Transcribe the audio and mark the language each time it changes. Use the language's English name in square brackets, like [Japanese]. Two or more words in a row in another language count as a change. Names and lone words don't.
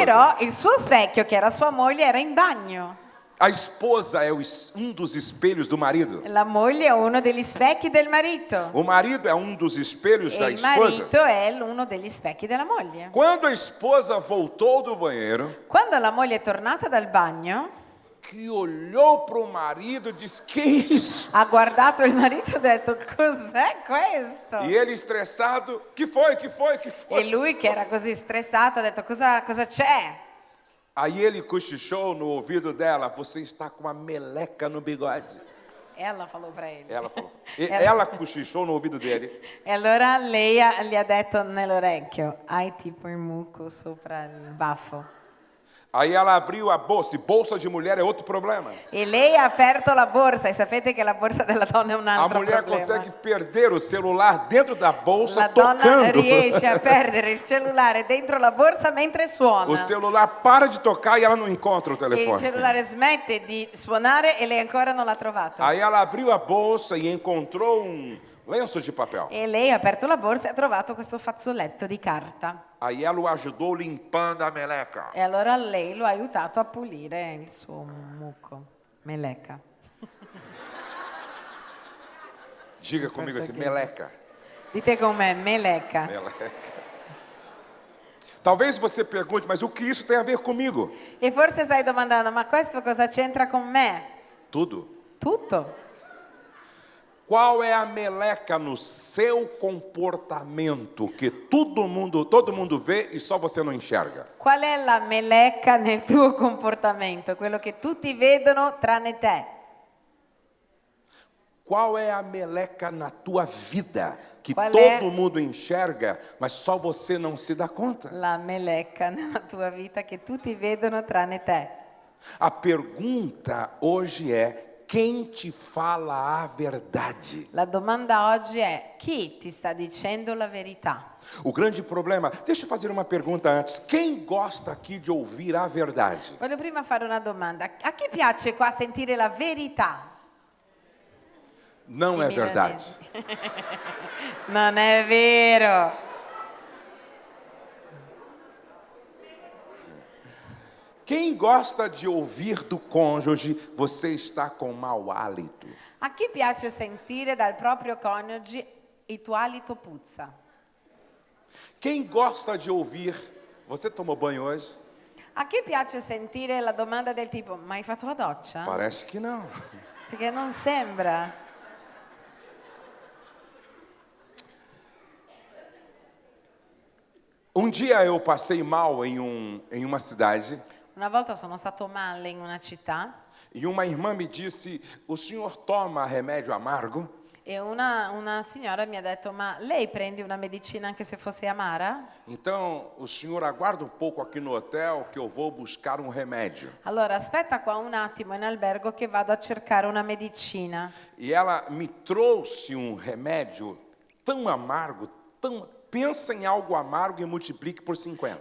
[Italian] Però il suo specchio, che era sua moglie, era in bagno. [Portuguese] A esposa é um dos espelhos do marido. [Italian] La moglie è uno degli specchi del marito. [Portuguese] O marido é um dos espelhos [Italian] E [Portuguese] da [Italian] il [Portuguese] esposa. [Italian] marito è uno degli specchi della moglie. [Portuguese] Quando a esposa voltou do banheiro, [Italian] Quando la moglie è tornata dal bagno, [Portuguese] que olhou para o marido e disse: que isso? [Italian] ha guardato il marito e ha detto: cos'è questo? [Portuguese] E ele estressado: que foi, que foi, que [Italian] E [Portuguese] foi? [Italian] lui, che era così stressato, ha detto: cosa c'è? [Portuguese] Aí ele cochichou no ouvido dela: você está com uma meleca no bigode. Ela falou pra ele. Ela falou. Ela cochichou no ouvido dele. [Italian] E allora lei gli ha detto nell'orecchio: hai tipo il muco sopra il baffo. [Portuguese] Aí ela abriu a bolsa, e bolsa de mulher é outro problema. [Italian] E lei ha aperto la borsa e sapete che la borsa della donna è un [Portuguese] A [Italian] altro [Portuguese] mulher [Italian] problema. [Portuguese] consegue perder o celular dentro da bolsa [Italian] La donna [Portuguese] tocando. [Italian] riesce a perdere il cellulare dentro la borsa mentre suona. [Portuguese] O celular para de tocar e ela não encontra o [Italian] E il [Portuguese] telefone. [Italian] cellulare smette di suonare e lei ancora non l'ha trovato. [Portuguese] Aí ela abriu a bolsa e encontrou um lenço de papel. [Italian] E lei ha aperto la borsa e ha trovato questo fazzoletto di carta. [Portuguese] Aí ela o ajudou limpando a meleca. [Italian] E allora lei lo ha aiutato a pulire il suo muco. [Portuguese] Meleca. Diga comigo assim, meleca. [Italian] Dite con me, meleca. [Portuguese] Meleca. Talvez você pergunte, mas o que isso tem a ver comigo? [Italian] E forse stai domandando, ma questo cosa c'entra con me? [Portuguese] Tudo. [Italian] Tutto. [Portuguese] Qual é a meleca no seu comportamento que todo mundo vê e só você não enxerga? [Italian] Qual è la meleca nel tuo comportamento? Quello che tutti vedono tranne te. [Portuguese] Qual é a meleca na tua vida que [Italian] Qual [Portuguese] todo [Italian] é? [Portuguese] mundo enxerga, mas só você não se dá conta? [Italian] La meleca nella tua vita che tutti vedono tranne te. [Portuguese] A pergunta hoje é: quem te fala a verdade? [Italian] La domanda oggi è: chi ti sta dicendo la verità? [Portuguese] O grande problema, deixa eu fazer uma pergunta antes. Quem gosta aqui de ouvir a verdade? [Italian] Voglio prima fare una domanda. A chi piace qua sentire la verità? [Portuguese] Não [Italian] I [Portuguese] é verdade. [Italian] milanesi. Non è vero. [Portuguese] Quem gosta de ouvir do cônjuge, você está com mau hálito? [Italian] A chi piace sentire dal proprio coniuge il tuo alito puzza? [Portuguese] Quem gosta de ouvir, você tomou banho hoje? [Italian] A chi piace sentire la domanda del tipo: ma hai fatto la doccia? [Portuguese] Parece que não. [Italian] Perché non sembra. [Portuguese] Um dia eu passei mal em uma cidade [Italian] Una volta sono stato male in una città [Portuguese] e uma irmã me disse: o senhor toma remédio amargo? [Italian] e una signora mi ha detto: ma lei prende una medicina anche se fosse amara? [Portuguese] Então o senhor aguarda um pouco aqui no hotel que eu vou buscar um remédio. [Italian] Allora aspetta qua un attimo in albergo che vado a cercare una medicina. [Portuguese] E ela me trouxe um remédio tão amargo, pensa em algo amargo e multiplique por 50.